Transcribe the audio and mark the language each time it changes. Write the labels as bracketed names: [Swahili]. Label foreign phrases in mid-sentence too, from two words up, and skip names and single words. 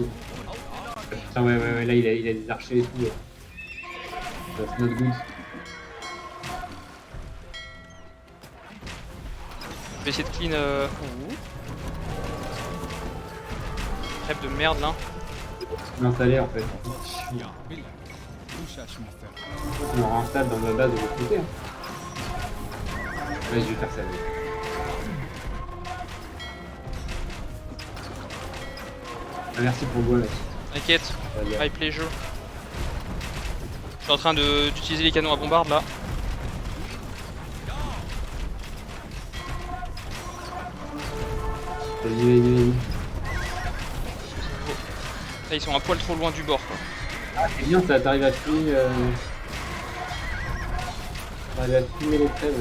[French] Putain, ouais, là, il a des archers et tout. C'est notre good. Je vais essayer de clean. Crêpe de merde là. L'installer en fait. Ja. Billa. Kuschasmieter. On en réinstalle dans ma base de l'autre côté. Hein. Ouais, je vais faire ça. Ah, merci pour le bois, mec. T'inquiète, Ça va bien. [English] my pleasure. [French] Je suis en train d'utiliser les canons à bombarde là. Vas-y. Là, ils sont un poil trop loin du bord quoi. Ah, c'est bien, ça, t'arrives à fumer. T'arrives à fumer les trêves.